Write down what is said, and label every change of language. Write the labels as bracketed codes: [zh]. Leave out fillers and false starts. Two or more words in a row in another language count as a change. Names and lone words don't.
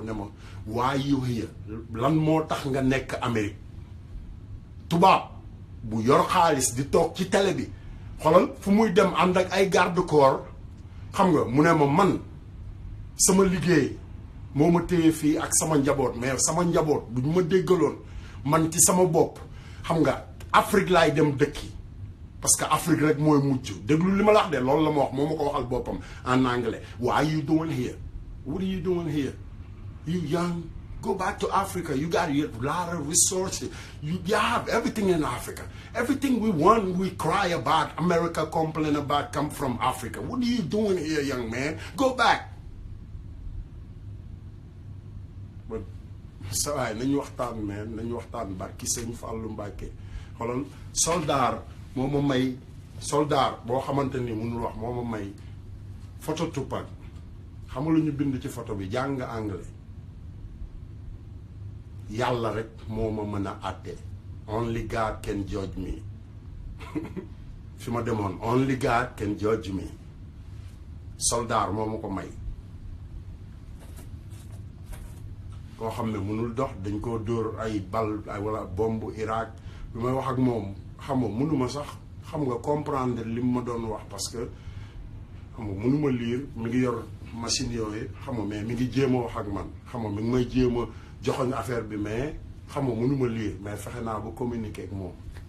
[wo] ne ma waaye yow lan moo tax nga nekk Amérique tubaab bu yor xaalis di toog ci télé bi xoolal fu muy dem ànd ak ay garde corps xam nga mu ne ma man sama liggéey moo ma téye fii ak sama njaboot mais sama njaboot bu ñu ma déggaloon man ci sama bopp xam nga Afrique laay dem dëkki [fr] parce que [wo] Afrique rek mooy mujj déglu li ma la wax de loolu la ma wax moo ma ko waxal boppam [fr] en anglais [en] what are you doing here what are you doing here you young go back to Africa you got a lot of resources you have everything in Africa everything we want we cry about America complain about come from Africa what are you doing here young man go back [wo] but sa waay nañu waxtaan man nañu waxtaan barki sëñ Fallou Mbacké xoolal soldat moo ma may soldat boo xamante ni mënul wax moo ma may photo Tupac xam nga lu ñu bind ci photo bi jàng anglais yàlla rek moo ma mën a àtte [en] only God can judge me [wo] fi ma demoon [en] only God can judge me [wo] soldat moo ma ko may koo xam ne mënul dox dañ koo dóor ay bal ay wala bombe Irak bi may wax ak moom xam nga mënuma sax xam nga comprendre li mu ma doon wax parce que xam nga mënuma lire mi ngi yor machine yooyu xam nga mais mi ngi jéem a wax ak man xam nga mi ngi may jéem a joxoñ affaire bi mais xam nga mënuma lire mais fexe naa ba communiquer ak moom